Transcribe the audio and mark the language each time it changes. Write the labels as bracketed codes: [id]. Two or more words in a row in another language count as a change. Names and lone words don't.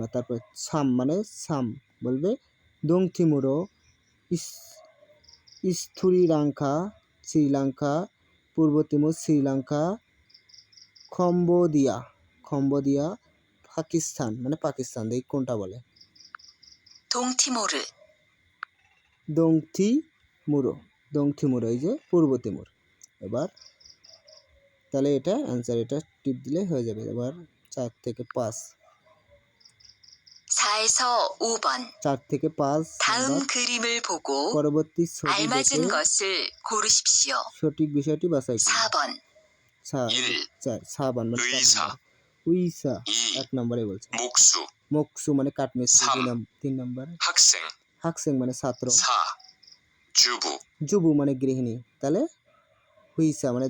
[bn] তারপর সাম বলবে দংথিমুরো শ্রীলঙ্কা পূর্ব তিমুর শ্রীলঙ্কা কম্বোডিয়া পাকিস্তান মানে পাকিস্তান, দেখি কোনটা বলে। দংথিমুরো এই যে পূর্ব তিমুর। এবার তাহলে এটা অ্যান্সার, এটা টিপ দিলে হয়ে যাবে। এবার 4 থেকে 5 [ko] 4에서 5번 [bn] 4 থেকে 5 [ko] 다음 그림을 보고 [bn] পরবর্তী ছবি [ko] 알맞은 [bn] দেখে [ko] 것을 고르십시오. [bn] সঠিক বিষয়টি বাছাই করুন। [ko] 4번 [bn] 4 সাবান মানে [ko] 의사 উইসা 2. [bn] 1 নম্বরে বলছে। [ko] 목수 [bn] মানে কাঠমিস্ত্রি 3 নম্বর। হাকসেং মানে ছাত্র। 4. জুবু মানে গৃহিণী। তাহলে হুইসা মানে